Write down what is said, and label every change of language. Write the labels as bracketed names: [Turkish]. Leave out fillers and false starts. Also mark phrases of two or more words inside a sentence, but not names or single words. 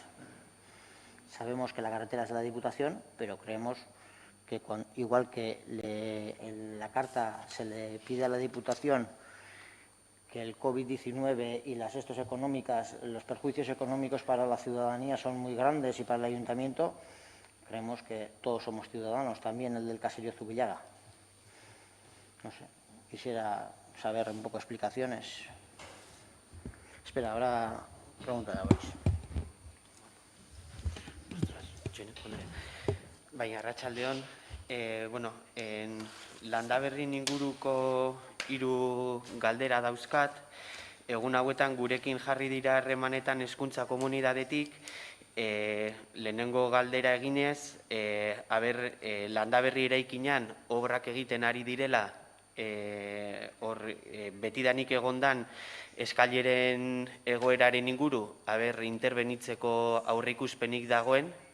[Spanish] Sabemos que la carretera es de la Diputación, pero creemos que igual que en la carta se le pide a la Diputación que el COVID-19 y las económicas, los perjuicios económicos para la ciudadanía son muy grandes y para el ayuntamiento, creemos que todos somos ciudadanos, también el del caserío Zubillaga. No sé, quisiera saber un poco explicaciones. Espera, ahora pregunta de Boris. [Basque] Bai, arratsaldeon, Landaberrin inguruko 3 galdera dauzkat. Egun hauetan gurekin jarri dira harremanetan hezkuntza komunitatetik, lehenengo galdera eginez, Landaberri eraikinean obrak egiten ari direla, betidanik egondan eskaileren egoeraren inguru, interbenitzeko aurreikuspenik dagoen.